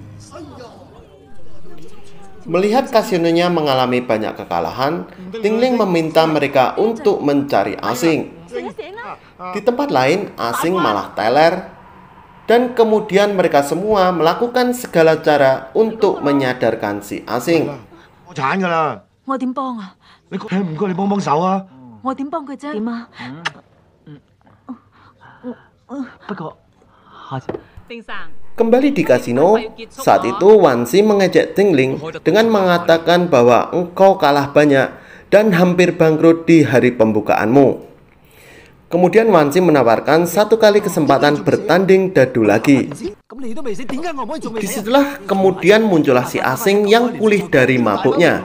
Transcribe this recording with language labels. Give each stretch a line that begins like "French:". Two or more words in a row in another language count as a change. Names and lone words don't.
Indonesian: Melihat kasinonya mengalami banyak kekalahan, Tingling meminta mereka untuk mencari asing. Di tempat lain, asing malah teler, dan kemudian mereka semua melakukan segala cara untuk menyadarkan si asing.
Cantonese: 破產㗎啦！我點幫啊？唔該你幫幫手啊！我點幫佢啫？點啊？不過下次丁生，
Indonesian: Kembali di kasino, saat itu Wansi mengejek Tingling dengan mengatakan bahwa engkau kalah banyak dan hampir bangkrut di hari pembukaanmu. Kemudian Wansi menawarkan satu kali kesempatan bertanding dadu lagi. Disitulah kemudian muncullah si asing yang pulih dari mabuknya.